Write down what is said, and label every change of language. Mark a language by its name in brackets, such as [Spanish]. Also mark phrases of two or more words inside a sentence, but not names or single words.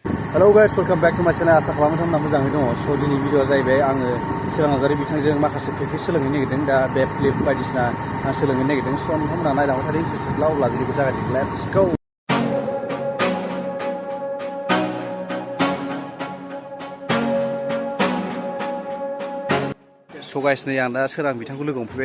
[English] Hello guys, welcome back to my channel. [Bodo] आसा खालामो नोंथांमोना मोजाङै दङ। स' दिनै भिडिअआ जाहैबाय आङो सोरां नार्जारी बिथांजों माखासे प्रेक्टिस सोलोंनो नागिरदों। दा [English] back flip [Bodo] बायदिसिना आं सोलोंनो नागिरदों। स' नोंथांमोना नायलांबाय थादों इन्टारेस्टेडब्ला अब्ला भिडिअखौ जागायदो। [English] Let's go! so guys [Bodo] नै आं दा सोरां बिथांखौ लोगो हमफैबाय।